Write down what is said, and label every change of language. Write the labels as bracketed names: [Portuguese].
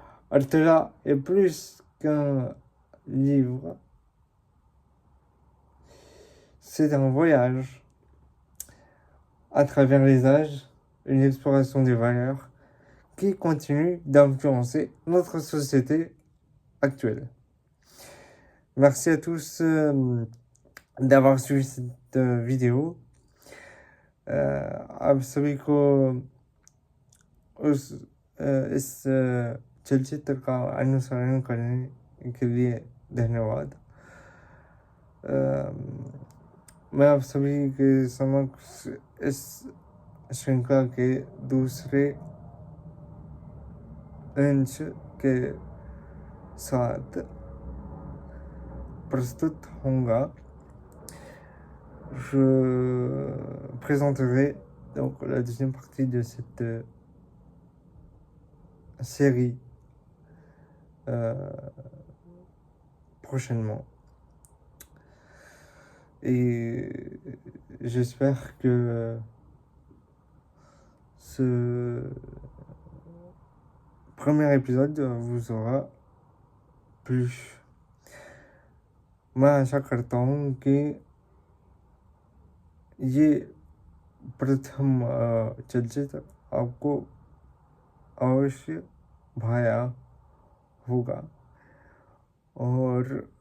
[French] Altela est plus qu'un livre, c'est un voyage à travers les âges, une exploration des valeurs qui continue d'influencer notre société actuelle. Merci à tous d'avoir suivi cette vidéo. Absolument, [Hindi] इस चलचित्र का अनुसरण करने के लिए धन्यवाद। मैं आप सभी के समक्ष इस श्रृंखला के दूसरे अंश के साथ प्रस्तुत होऊंगा। [French] Je présenterai donc la deuxième partie de cette série prochainement. Et j'espère que ce premier épisode vous aura plu. [Hindi] मैं आशा करता हूँ कि ये प्रथम चलचित्र आपको अवश्य भाया होगा और